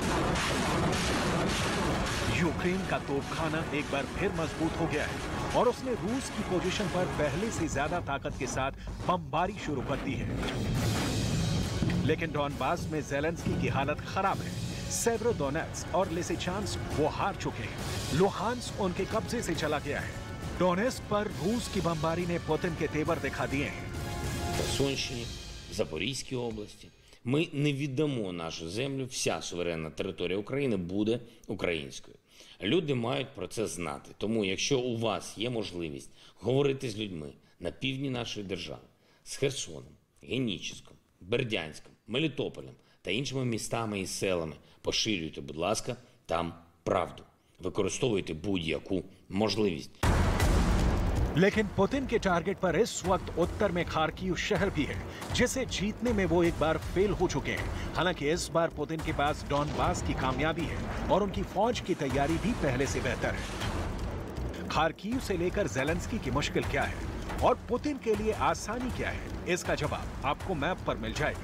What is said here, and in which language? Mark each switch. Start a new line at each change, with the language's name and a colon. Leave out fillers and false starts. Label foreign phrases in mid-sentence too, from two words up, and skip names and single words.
Hindi: यूक्रेन का तोपखाना एक बार फिर मजबूत हो गया है और उसने रूस की पोजीशन पर पहले से ज्यादा ताकत के साथ बमबारी शुरू कर दी है। लेकिन डॉनबास में ज़ेलेंस्की की हालत खराब है। सेवेरोडोनेत्स्क और लिसिचांस्क वो हार चुके हैं। लुहांस्क उनके कब्जे से चला गया है। डोनेस्क पर रूस की बमबारी ने पुतिन के तेवर दिखा दिए हैं।
Ukrainian: В Херсонщині, в Запорізькій області. Ми не віддамо нашу землю, вся суверенна територія України буде українською. Люди мають про це знати. Тому, якщо у вас є можливість говорити з людьми на півдні нашої держави, з Херсоном, Геніческом, Бердянськом, Мелітополем та іншими містами і селами, поширюйте, будь ласка, там правду. Використовуйте будь-яку можливість.
Hindi: लेकिन पुतिन के टारगेट पर इस वक्त उत्तर में खार्किव शहर भी है, जिसे जीतने में वो एक बार फेल हो चुके हैं। हालांकि इस बार पुतिन के पास डॉनबास की कामयाबी है और उनकी फौज की तैयारी भी पहले से बेहतर है। खार्किव से लेकर ज़ेलेंस्की की मुश्किल क्या है और पुतिन के लिए आसानी क्या है, इसका जवाब आपको मैप पर मिल जाएगा।